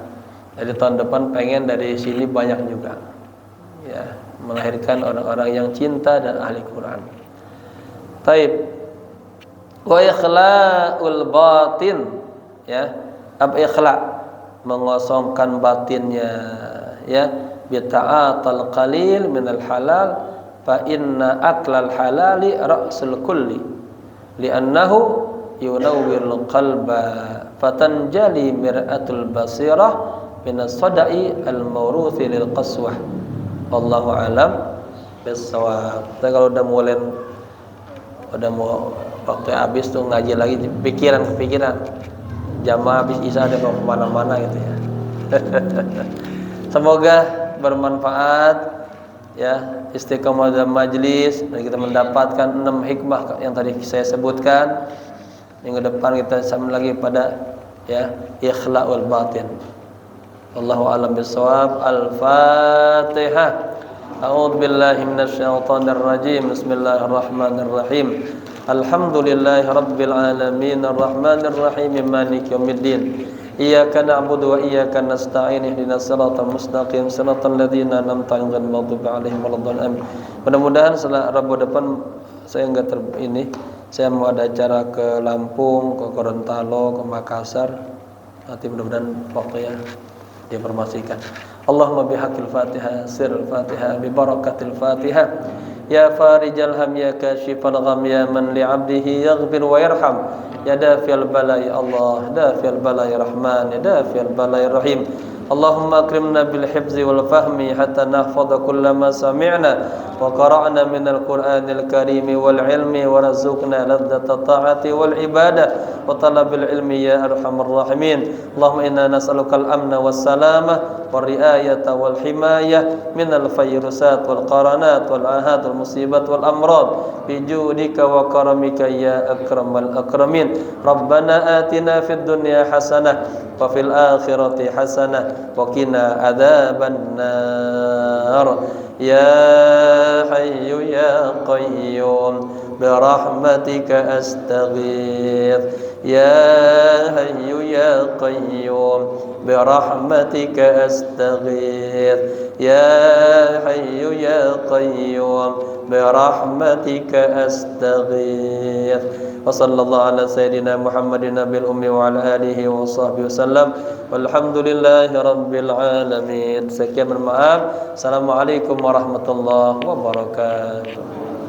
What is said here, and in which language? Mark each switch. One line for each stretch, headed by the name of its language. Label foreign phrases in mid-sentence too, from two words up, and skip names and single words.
Indonesian: Jadi tahun depan pengen dari sini banyak juga. Ya, melahirkan orang-orang yang cinta dan ahli Quran.
Arabic: طيب. وإخلاء الباطن, ya.
Indonesian: Apa ikhla'? Mengosongkan batinnya, ya.
Arabic: بطعام القليل من الحلال فإن أكل الحلال رأس كل. لأنه ينور القلب فتنجلي مرآة البصيرة من الصدأ الموروث للقسوة. والله أعلم بالصواب.
Indonesian: Kita kalau udah mau waktu habis tuh ngaji lagi, kepikiran jamaah habis isya ada mau kemana-mana gitu ya. Semoga bermanfaat ya, istiqomah dalam majlis dan kita mendapatkan 6 hikmah yang tadi saya sebutkan. Minggu depan kita sama lagi pada
Arabic: إخلاء الباطن. والله أعلم بالصواب. الفاتحة. أعوذ بالله من الشيطان الرجيم. بسم الله الرحمن الرحيم. الحمد لله رب العالمين الرحمن الرحيم مالك يوم الدين. إياك نعبد وإياك نستعين اهدنا الصراط المستقيم صراط الذين أنعمت عليهم غير المغضوب عليهم ولا الضالين.
Indonesian: Mudah-mudahan setelah Rabu depan saya enggak saya mau ada acara ke Lampung, ke Gorontalo, ke Makassar. Nanti mudah-mudahan waktunya diinformasikan.
Arabic: اللهم بحق الفاتحة، سر الفاتحة، ببركة الفاتحة. يا فارج الهم، يا كاشف الغم، يا من لعبده يغفر ويرحم. يا دافع البلاء يا الله، دافع البلاء يا رحمن، يا دافع البلاء يا رحيم. اللهم أكرمنا بالحفظ والفهم حتى نحفظ كل ما سمعنا وقرأنا من القرآن الكريم والعلم وارزقنا لذة الطاعة والعبادة وطلب العلم يا أرحم الراحمين. اللهم إنا نسألك الأمن والسلامة والرعاية والحماية من الفيروسات والقرانات والأحداث والمصيبات والأمراض بجودك وكرمك يا أكرم الأكرمين. ربنا آتنا في الدنيا حسنة وفي الآخرة حسنة وقنا عذاب النار يا حي يا قيوم برحمتك أستغيث يا حي يا قيوم برحمتك أستغيث يا حي يا قيوم برحمتك أستغيث وصلى الله على سيدنا محمد النبي الأمي وعلى آله وصحبه وسلم والحمد لله رب العالمين.
Indonesian: Sekian, bermaaf.
Arabic: السلام عليكم ورحمة الله وبركاته.